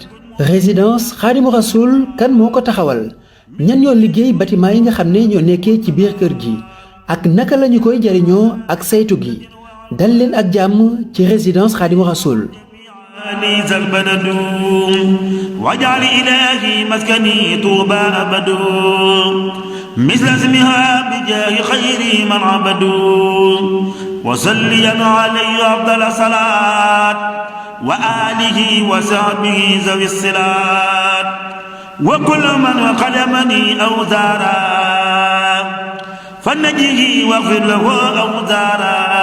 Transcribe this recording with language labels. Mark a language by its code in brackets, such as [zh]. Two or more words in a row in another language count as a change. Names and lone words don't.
[wo] résidence Khadimou Rassoul kan moo ko taxawal ñan ñoo liggéey bâtiment yi nga xam ne ñoo nekkee ci biir kër gi ak naka lañu koy jariñoo ak saytu gi dal leen ak jàmm ci résidence Khadimou Rassoul. [ar] ليس البلد واجعل إلهي مسكني طوبى أبد مثل اسمها بجاه خير من عبد وصليا عليه أفضل صلاة وآله وصحبه ذوي الصلات وكل من خدمني أو زارا فنجه واغفر له أو زارا